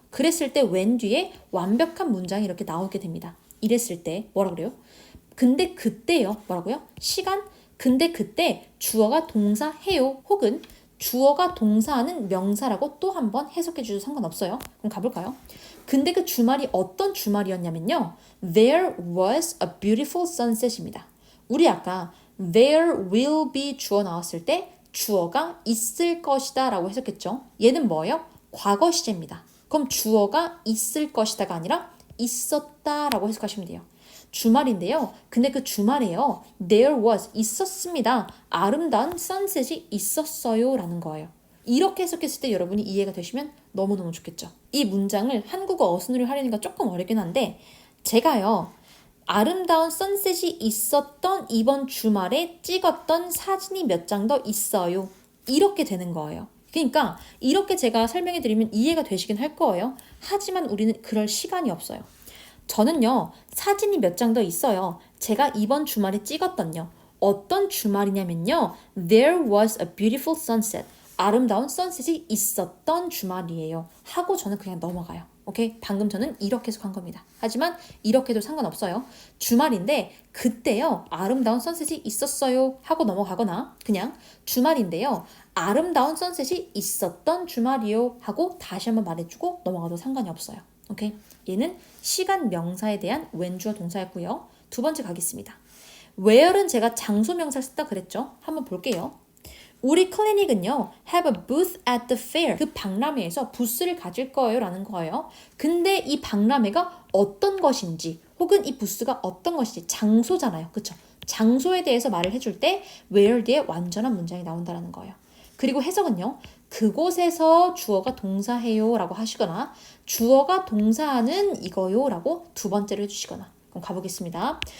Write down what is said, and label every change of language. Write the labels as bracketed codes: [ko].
[ko] 그랬을 때 when 뒤에 완벽한 문장이 이렇게 나오게 됩니다. 이랬을 때 뭐라 그래요? 근데 그때요. 뭐라고요? 시간? 근데 그때 주어가 동사해요. 혹은 주어가 동사하는 명사라고 또 한 번 해석해 주셔도 상관없어요. 그럼 가볼까요? 근데 그 주말이 어떤 주말이었냐면요. [en] There was a beautiful sunset [ko] 입니다. 우리 아까 [en] there will be [ko] 주어 나왔을 때 주어가 있을 것이다 라고 해석했죠. 얘는 뭐예요? 과거 시제입니다. 그럼 주어가 있을 것이다가 아니라 있었다 라고 해석하시면 돼요. 주말인데요. 근데 그 주말에요. [en] There was [ko] 있었습니다. 아름다운 sunset이 있었어요 라는 거예요. 이렇게 해석했을 때 여러분이 이해가 되시면 너무너무 좋겠죠. 이 문장을 한국어 어순으로 하려니까 조금 어렵긴 한데 제가요. 아름다운 선셋이 있었던 이번 주말에 찍었던 사진이 몇 장 더 있어요. 이렇게 되는 거예요. 그러니까 이렇게 제가 설명해 드리면 이해가 되시긴 할 거예요. 하지만 우리는 그럴 시간이 없어요. 저는요. 사진이 몇 장 더 있어요. 제가 이번 주말에 찍었던요. 어떤 주말이냐면요. [en] There was a beautiful sunset. [ko] 아름다운 선셋이 있었던 주말이에요. 하고 저는 그냥 넘어가요. 오케이? 방금 저는 이렇게 해석한 겁니다. 하지만 이렇게도 상관없어요. 주말인데 그때요. 아름다운 선셋이 있었어요. 하고 넘어가거나 그냥 주말인데요. 아름다운 선셋이 있었던 주말이요. 하고 다시 한번 말해주고 넘어가도 상관이 없어요. 오케이? 얘는 시간 명사에 대한 when 주어 동사였고요. 두 번째 가겠습니다. where는 제가 장소 명사를 썼다 그랬죠? 한번 볼게요. 우리 클리닉은요, [en] have a booth at the fair. [ko] 그 박람회에서 부스를 가질 거예요 라는 거예요. 근데 이 박람회가 어떤 것인지 혹은 이 부스가 어떤 것인지 장소잖아요. 그쵸? 장소에 대해서 말을 해줄 때 where 뒤에 완전한 문장이 나온다는 거예요. 그리고 해석은요. 그곳에서 주어가 동사해요 라고 하시거나 주어가 동사하는 이거요 라고 두 번째로 해주시거나 그럼 가보겠습니다.